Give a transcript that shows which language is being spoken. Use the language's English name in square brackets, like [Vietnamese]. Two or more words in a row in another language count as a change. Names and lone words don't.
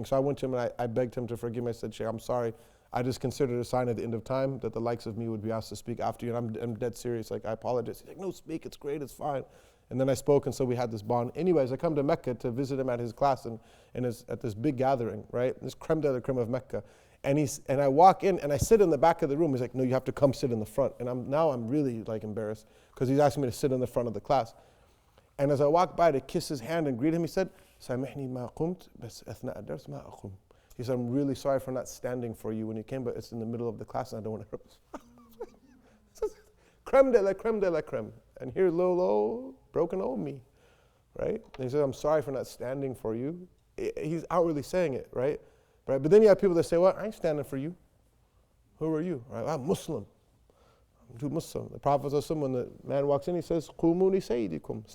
[English] So I went to him and I begged him to forgive me. I said, Sheikh, I'm sorry. I just considered a sign at the end of time that the likes of me would be asked to speak after you, and I'm dead serious, like I apologize. He's like, no, speak, it's great, it's fine. And then I spoke, and so we had this bond. Anyways, I come to Mecca to visit him at his class and at this big gathering, right? This [French] creme de la creme [English] of Mecca. And I walk in and I sit in the back of the room. He's like, no, you have to come sit in the front. And I'm really like embarrassed because he's asking me to sit in the front of the class. And as I walked by to kiss his hand and greet him, he said, [Arabic] سامحني ما قمت بس أثناء الدرس ما أقوم. [English] He said, I'm really sorry for not standing for you when you came, but it's in the middle of the class and I don't want to hurt. [French] Creme de la creme de la creme. [English] And here's little old broken old me, right? And he said, I'm sorry for not standing for you. He's outwardly saying it, right? But then you have people that say, well, I ain't standing for you. Who are you? Right? I'm Muslim. I'm too Muslim. The Prophet, when the man walks in, he says, [Arabic] قوموني سيدكم.